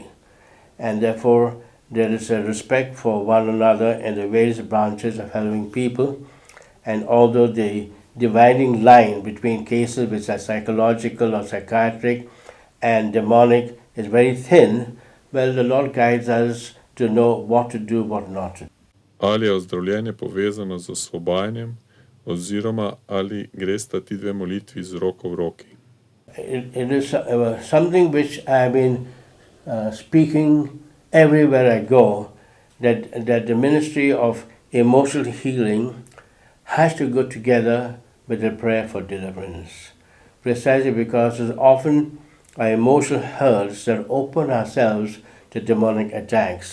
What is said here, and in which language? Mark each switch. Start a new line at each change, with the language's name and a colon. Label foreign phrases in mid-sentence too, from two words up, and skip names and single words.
English: And therefore, there is a respect for one another in the various branches of helping people. And although the dividing line between cases which are psychological or psychiatric and demonic is very thin, well, the Lord guides us to know what to do, what not to do.
Slovenian: Ali je ozdravljenje povezano z osvobajanjem, oziroma ali gresta ti dve molitvi z roko v roki?
English: It is something which I've been speaking everywhere I go, that the ministry of emotional healing has to go together with the prayer for deliverance. Precisely because there's often our emotional hurts that open ourselves to demonic attacks.